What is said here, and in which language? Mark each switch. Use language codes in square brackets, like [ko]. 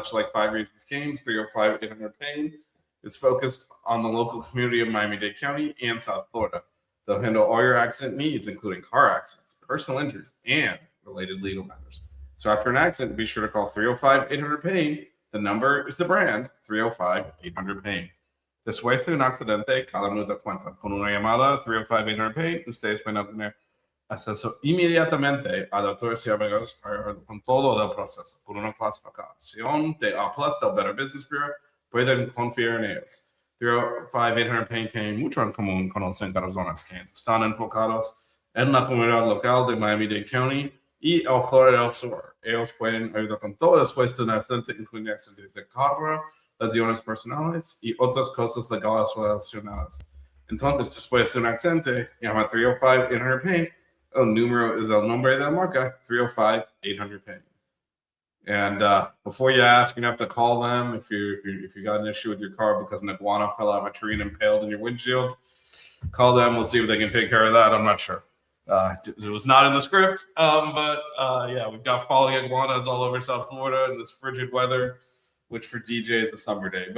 [en] Much like 5 Reasons Canes, 305-800-PAIN is focused on the local community of Miami-Dade County and South Florida. They'll handle all your accident needs, including car accidents, personal injuries, and related legal matters. So after an accident, be sure to call 305-800-PAIN. The number is the brand, 305-800-PAIN. [es] Después de un accidente, cada minuto cuenta. Con una llamada, 305-800-PAIN, ustedes pueden obtener acceso inmediatamente a doctores y amigos con todo el proceso. Con una clasificación de A+ del Better Business Bureau, pueden confiar en ellos. 305-800-PAIN tienen mucho en común con los encargados que están enfocados en la comunidad local de Miami-Dade County y el Florida del Sur. Ellos pueden ayudar con todo después de un accidente, incluyendo accidentes de carro, lesiones personales y otras cosas legales relacionadas. Entonces, después de un accidente, llama 305-800-PAIN. El número is el nombre de la marca, 305-800-PAIN. [en] And before you ask, you're gonna have to call them if you got an issue with your car because an iguana fell out of a tree and impaled in your windshield. Call them. We'll see if they can take care of that. I'm not sure. It was not in the script, but we've got falling iguanas all over South Florida in this frigid weather, which for DJ is a summer day.